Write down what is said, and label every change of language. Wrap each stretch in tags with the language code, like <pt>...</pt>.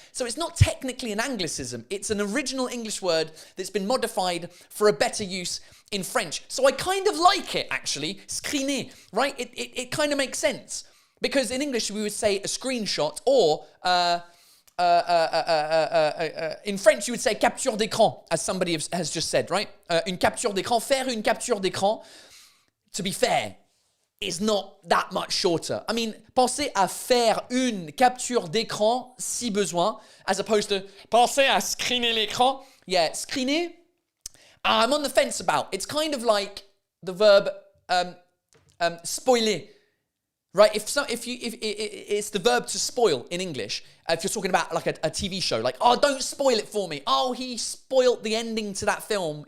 <en>So it's not technically an Anglicism. It's an original English word that's been modified for a better use in French. So I kind of like it, actually. Screener, right? It kind of makes sense. Because in English we would say a screenshot, or in French you would say capture d'écran, as somebody has just said, right?</en> <fr>Une capture d'écran, faire une capture d'écran,</fr> <en>to be fair, is not that much shorter. I mean,</en> <fr>pensez à faire une capture d'écran si besoin,</fr> <en>as opposed to</en> <fr>pensez à screener l'écran.</fr> <en>Yeah, screener, I'm on the fence about. It's kind of like the verb spoiler, right? If it's the verb to spoil in English. If you're talking about like a TV show, like, oh, don't spoil it for me. Oh, he spoiled the ending to that film.</en>